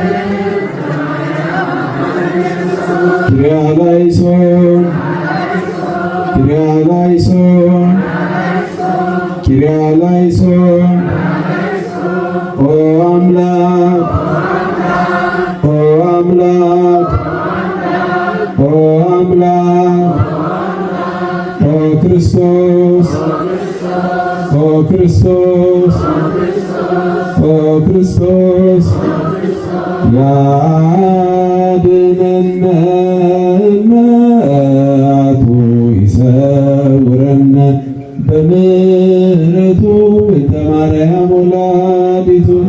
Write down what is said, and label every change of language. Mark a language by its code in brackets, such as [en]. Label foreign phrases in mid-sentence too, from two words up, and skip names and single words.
[el] Κυριελέησον Κυριελέησον Κυριελέησον [gez] ኦ አምላክ ኦ አምላክ ኦ አምላክ ኦ ክርስቶስ ኦ ክርስቶስ ኦ ክርስቶስ ያድነነ መዓቱ ይሰውረነ በምሕረቱ እንተ ማርያም ወላዲቱ